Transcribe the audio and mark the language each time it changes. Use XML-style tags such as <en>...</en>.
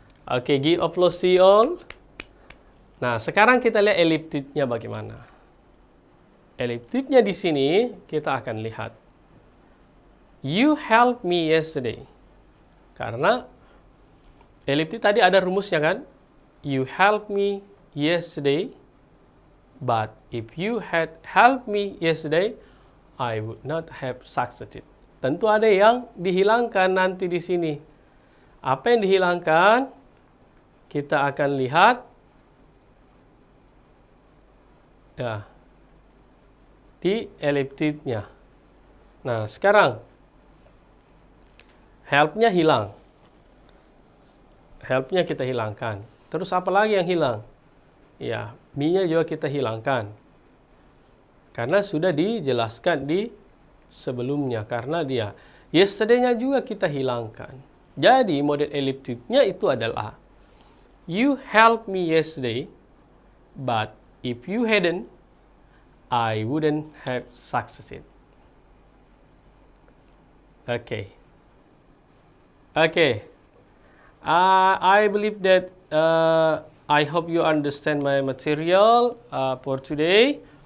<en>Oke, give applause to you all.</en> <id>Nah, sekarang kita lihat elliptidnya bagaimana. Elliptidnya di sini kita akan lihat.</id> <en>You helped me yesterday.</en> <id>Karena elliptid tadi ada rumusnya kan?</id> <en>You helped me yesterday, but if you had helped me yesterday, I would not have succeeded.</en> <id>Tentu ada yang dihilangkan nanti di sini. Apa yang dihilangkan? Kita akan lihat. Ya. Di elliptidnya. Nah, sekarang help-nya hilang. Help-nya kita hilangkan. Terus apa lagi yang hilang? Ya, me-nya juga kita hilangkan. Karena sudah dijelaskan di sebelumnya. Karena dia yesterday-nya juga kita hilangkan. Jadi, model elliptidnya itu adalah</id> <en>you helped me yesterday, but if you hadn't, I wouldn't have succeeded. Okay. I believe that I hope you understand my material for today.</en>